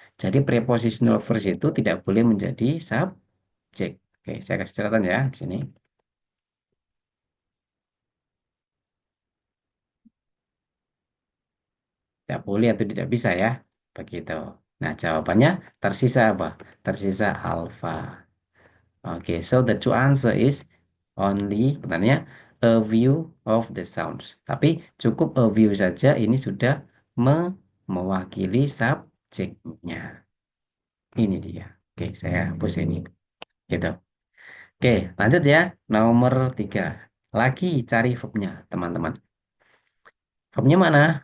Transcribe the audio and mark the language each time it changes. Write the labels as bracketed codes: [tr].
[id] Jadi prepositional phrase itu tidak boleh menjadi subjek. Oke, saya kasih catatan ya di sini. Tidak boleh atau tidak bisa ya. Begitu. Nah, jawabannya tersisa apa? Tersisa alfa. [en] Oke, so the true answer is only, benarnya, a view of the sounds. [id] Tapi cukup [en] a view [id] saja ini sudah mewakili subjeknya. Ini dia. Oke, saya hapus ini. Gitu. Oke, lanjut ya. Nomor 3. Lagi cari verbnya, teman-teman. Verbnya mana?